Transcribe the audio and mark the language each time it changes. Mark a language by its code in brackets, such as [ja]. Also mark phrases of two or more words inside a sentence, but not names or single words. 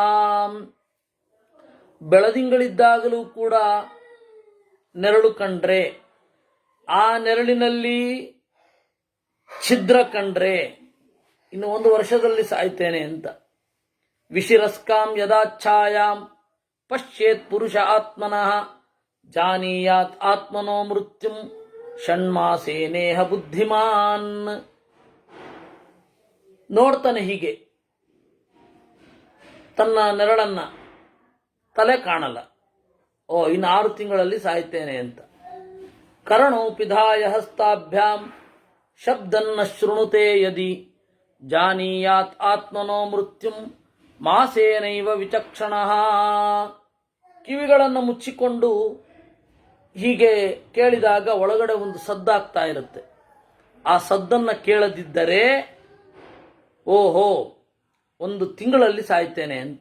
[kn] ಬೆಳದಿಂಗಳಿದ್ದಾಗಲೂ ಕೂಡ ನೆರಳು ಕಂಡ್ರೆ, ಆ ನೆರಳಿನಲ್ಲಿ ಛಿದ್ರ ಕಂಡ್ರೆ ಇನ್ನು 1 ವರ್ಷದಲ್ಲಿ ಸಾಯ್ತೇನೆ ಅಂತ. [sa] ವಿಶಿರಸ್ಕಾಂ ಯದಾಚ್ಛಾಯಾಂ ಪಶ್ಯೇತ್ ಪುರುಷ ಆತ್ಮನಃ ಜಾನೀಯಾತ್ ಆತ್ಮನೋ ಮೃತ್ಯುಂ ಷಣ್ಮಾಸೇನೇಹ ಬುದ್ಧಿಮಾನ್. [kn] ನೋಡ್ತಾನೆ ಹೀಗೆ ತನ್ನ ನೆರಳನ್ನ, ತಲೆ ಕಾಣಲ್ಲ. ಇನ್ನು 6 ತಿಂಗಳಲ್ಲಿ ಸಾಯ್ತೇನೆ ಅಂತ. [sa] ಕರ್ಣೋ ಪಿಧಾಯ ಹಸ್ತಾಭ್ಯಾಂ ಶಬ್ದನ್ನ ಶೃಣುತೆ ಯದಿ ಜಾನೀಯಾತ್ ಆತ್ಮನೋ ಮೃತ್ಯುಂ ಮಾಸೇನೈವ ವಿಚಕ್ಷಣಃ. [kn] ಕಿವಿಗಳನ್ನು ಮುಚ್ಚಿಕೊಂಡು ಹೀಗೆ ಕೇಳಿದಾಗ ಒಳಗಡೆ ಒಂದು ಸದ್ದಾಗ್ತಾ ಇರುತ್ತೆ. ಆ ಸದ್ದನ್ನು ಕೇಳದಿದ್ದರೆ ಓಹೋ ಒಂದು ತಿಂಗಳಲ್ಲಿ ಸಾಯ್ತೇನೆ ಅಂತ.